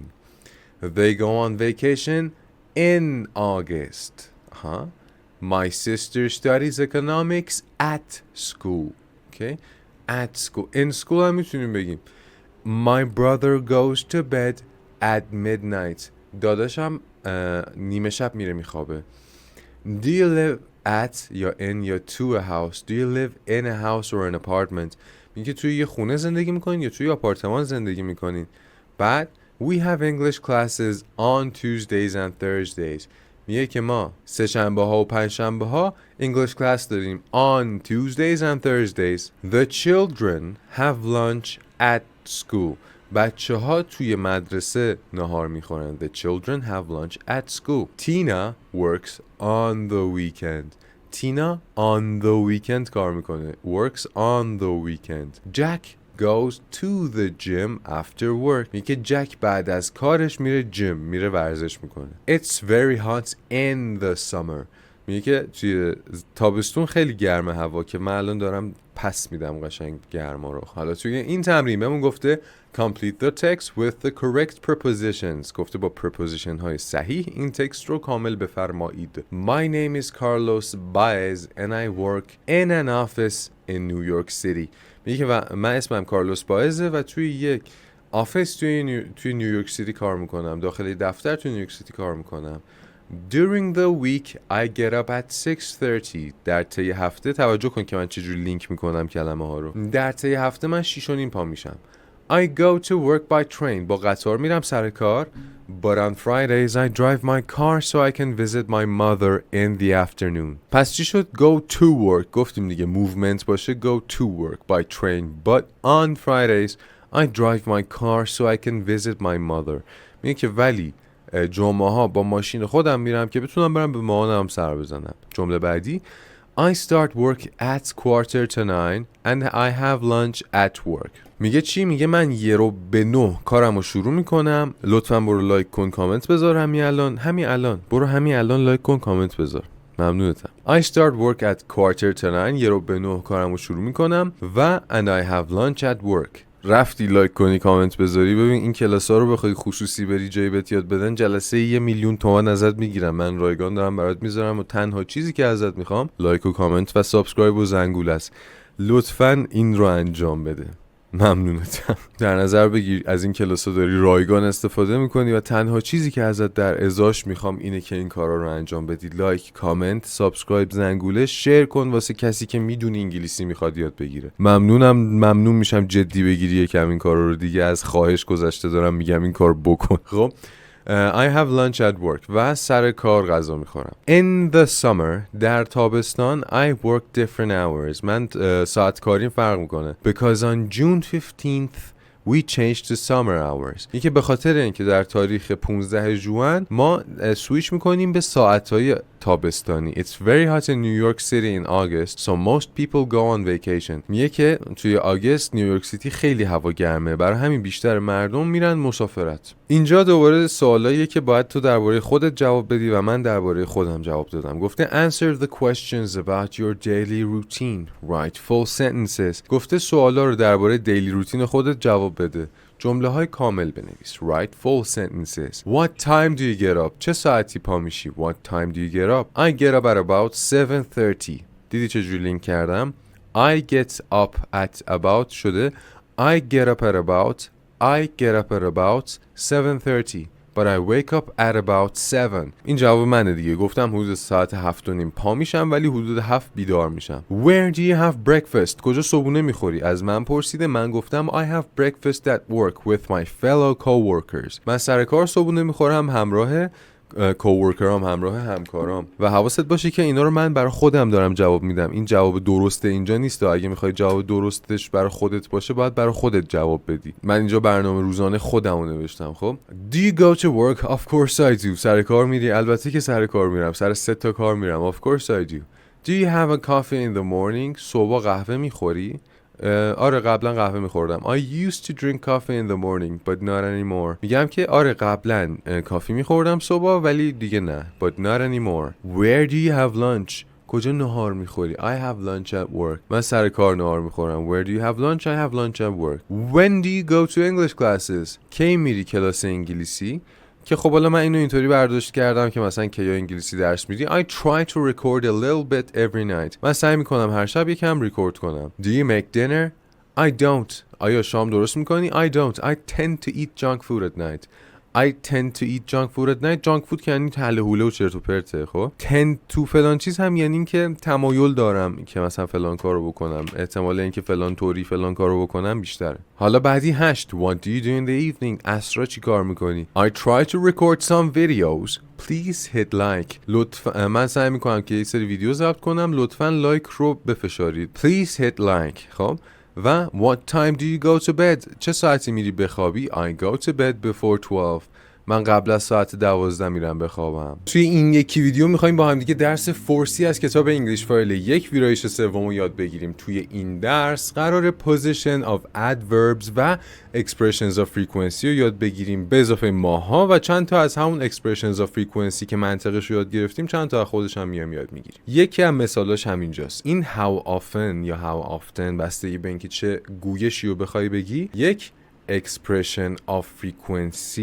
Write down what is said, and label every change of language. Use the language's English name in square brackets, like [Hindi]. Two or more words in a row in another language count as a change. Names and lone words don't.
[English] They go on vacation in August. My sister studies economics at school. Okay? At school. In school [Persian] هم میتونیم بگیم [English] My brother goes to bed at midnight. [Persian] داداشم نیمه شب میره میخوابه. [English] Do you live at یا in یا to a house? Do you live in a house or an apartment? [Persian] میگه توی یه خونه زندگی میکنین یا توی آپارتمان زندگی میکنین. [English] بعد we have English classes on Tuesdays and Thursdays. [Persian] میگه که ما سه شنبه ها و پنج شنبه ها [English] English class [Persian] داریم [English] on Tuesdays and Thursdays. The children have lunch at school. [Persian] بچه ها توی مدرسه نهار میخورن. [English] The children have lunch at school. Tina works on the weekend. [Persian] تینا [English] on the weekend [Persian] کار میکنه. [English] Works on the weekend. Jack goes to the gym after work. [Persian] میگه جک بعد از کارش میره جیم، میره ورزش میکنه. [English] It's very hot in the summer. [Persian] میگه که توی تابستون خیلی گرمه هوا که من الان دارم پس میدم قشنگ گرما رو. حالا توی این تمرین بهمون گفته [English] complete the text with the correct prepositions. [Persian] گفته با preposition های صحیح این تکست رو کامل بفرمایید. [English] My name is Carlos Baez and I work in an office in New York City. [Persian] میگه که من اسمم کارلوس باعزه و توی یک آفیس توی نیویورک سیتی کار میکنم. داخل دفتر توی نیویورک سیتی کار میکنم. [English] During the week I get up at 6:30. [Persian] در طی هفته توجه کن که من چجوری لینک میکنم کلمه ها رو. در طی هفته من 6:30 پا میشم. [English] I go to work by train. [Persian] با قطار میرم سر کار. [English] But on Fridays I drive my car so I can visit my mother in the afternoon. [Persian] پس چی شد؟ [English] Go to work. [Persian] گفتیم دیگه movement باشه. [English] Go to work by train. But on Fridays I drive my car so I can visit my mother. [Persian] میگه که ولی جمعه ها با ماشین خودم میرم که بتونم برم به مامانم سر بزنم. جمله بعدی [English] I start work at 8:45 and I have lunch at work. [Persian] میگه چی؟ میگه من 8:45 کارمو شروع میکنم. لطفاً برو لایک کن، کامنت بذار همین الان برو همین الان لایک کن، کامنت بذار، ممنونتم. [English] I start work at 8:45. 8:45 [Persian] کارمو شروع میکنم و [English] and I have lunch at work. [Persian] رفتی لایک کنی، کامنت بذاری، ببین این کلاس‌ها رو بخوای خصوصی بری جای بهت یاد بدن جلسه 1,000,000 تومان ازت میگیرم. من رایگان دارم برات میذارم و تنها چیزی که ازت میخوام لایک و کامنت و سابسکرایب و زنگوله است. لطفاً این رو انجام بده، ممنونتم. در نظر بگیر از این کلاس‌ها داری رایگان استفاده میکنی و تنها چیزی که ازت در ازاش میخوام اینه که این کارا رو انجام بدی. لایک، کامنت، سابسکرایب، زنگوله، شیر کن واسه کسی که میدونی انگلیسی میخواد یاد بگیره. ممنون میشم جدی بگیری یکم این کارا رو دیگه. از خواهش گذشته دارم میگم این کار بکن. خب [English] I have lunch at work [Persian] و سر کار غذا میخورم. [English] In the summer [Persian] در تابستان [English] I work different hours. [Persian] من ساعت کاریم فرق میکنه. [English] Because on June 15th we changed to summer hours. [Persian] این که به خاطر اینکه در تاریخ 15 ژوئن ما سویچ میکنیم به ساعتهای تابستانی. [English] It's very hot in New York City in August, so most people go on vacation. [Persian] میگه که توی آگوست نیویورک سیتی خیلی هوا گرمه، برای همین بیشتر مردم میرن مسافرت. اینجا دوباره سوالاییه که باید تو درباره خودت جواب بدی و من درباره خودم جواب دادم. گفته [English] answer the questions about your daily routine. Write full sentences. [Persian] گفته سوالا رو درباره دیلی روتین خودت جواب بده. جمله های کامل بنویس. [English] Write full sentences. What time do you get up? [Persian] چه ساعتی پا میشی? [English] What time do you get up? I get up at about 7:30. [Persian] دیدی چجوری لینک کردم؟ [English] I get up at about شده I get up at about 7:30. But I wake up at about 7. [Persian] این jawab منه دیگه. گفتم حدود ساعت 7:30 پا میشم ولی حدود 7 بیدار میشم. [English] Where do you have breakfast? [Persian] کجا صبحونه میخوری؟ از من پرسیده. من گفتم [English] I have breakfast at work with my fellow coworkers. [Persian] من سر کار صبحونه میخورم همراه کوورکرام، همراه همکارام. و حواست باشه که اینا رو من برای خودم دارم جواب میدم. این جواب درسته اینجا نیست. اگه میخوای جواب درستش برای خودت باشه باید برای خودت جواب بدی. من اینجا برنامه روزانه خودمو نوشتم. [English] خب Do you go to work? Of course I do. [Persian] سر کار میری؟ البته که سر کار میرم. سر 3 تا کار میرم. [English] Of course I do. Do you have a coffee in the morning? [Persian] صبح قهوه میخوری؟ آره قبلا قهوه میخوردم. [English] I used to drink coffee in the morning but not anymore. [Persian] میگم که آره قبلا کافی میخوردم صبح ولی دیگه نه. [English] But not anymore. Where do you have lunch? [Persian] کجا نهار میخوری؟ [English] I have lunch at work. [Persian] من سر کار نهار میخورم. [English] Where do you have lunch? I have lunch at work. When do you go to English classes? [Persian] کی میری کلاس انگلیسی؟ که خب حالا من اینو اینطوری برداشت کردم که مثلا کی انگلیسی درس میدی. [English] I try to record a little bit every night. [Persian] من سعی میکنم هر شب یکم ریکورد کنم. [English] Do you make dinner? I don't. [Persian] آیا شام درست میکنی؟ [English] I don't. I tend to eat junk food at night. I tend to eat junk food at night. junk food [Persian] که یعنی هله هوله و چرت و پرته. خب [English] tend to [Persian] فلان چیز هم یعنی این که تمایل دارم که مثلا فلان کارو بکنم، احتمال اینکه فلان طوری فلان کارو بکنم بیشتره. حالا بعدی 8. [English] What do you do in the evening? [Persian] عصرا چی کار میکنی؟ [English] I try to record some videos. Please hit like. [Persian] من سعی میکنم که یک سری ویدیو ضبط کنم، لطفاً لایک رو بفشارید. [English] Please hit like. [Persian] خب و [English] what time do you go to bed? [Persian] چه ساعتی میری بخوابی؟ [English] I go to bed before 12. [Persian] من قبل از ساعت 12 میرم بخوابم. توی این یکی ویدیو میخوایم با هم دیگه درس فورسی از کتاب انگلیش فایل 1 ویرایش سوم رو یاد بگیریم. توی این درس قرار [English] position of adverbs [Persian] و [English] expressions of frequency [Persian] رو یاد بگیریم به اضافه ماها و چند تا از همون [English] expressions of frequency [Persian] که منطقش رو یاد گرفتیم چند تا از خودش هم یاد میگیریم. یکی از مثالاش همینجاست. این [English] how often [Persian] یا [English] how often [Persian] بستگی به اینکه چه گویشی رو بخوای بگی یک [English] expression of frequency.